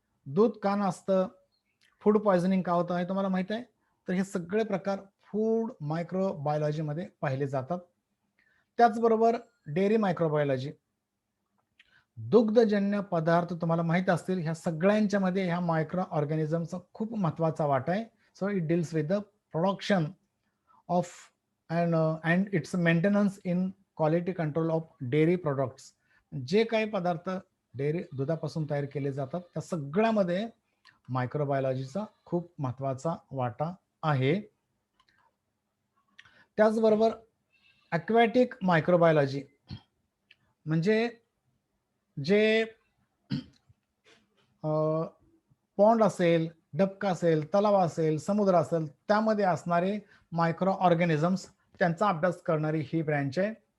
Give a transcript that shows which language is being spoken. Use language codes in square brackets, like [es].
[mr] दूध का नसतं, फूड पॉयझनिंग का होतं हे तुम्हाला माहित आहे. तर हे सगळे प्रकार फूड मायक्रोबायोलॉजीमध्ये पाहिले जातात. त्याचबरोबर डेअरी मायक्रोबायोलॉजी, दुग्धजन्य पदार्थ तुम्हाला माहित असतील, ह्या सगळ्यांच्या मध्ये ह्या मायक्रो ऑर्गॅनिझमचा खूप महत्वाचा वाटा आहे. [en] So it deals with the production of and its maintenance in quality control of dairy products. [mr] जे काही पदार्थ डेअरी दुधापासून तयार केले जातात त्या सगळ्यामध्ये मायक्रोबायोलॉजीचा खूप महत्वाचा वाटा आहे. त्याचबरोबर ॲक्वॅटिक मायक्रोबायोलॉजी म्हणजे जे पॉन्ड असेल, डबका असेल, तलाव असेल, समुद्र असेल, त्यामध्ये असणारे मायक्रो ऑर्गॅनिझम्स त्यांचा अभ्यास करणारी ही ब्रँच आहे.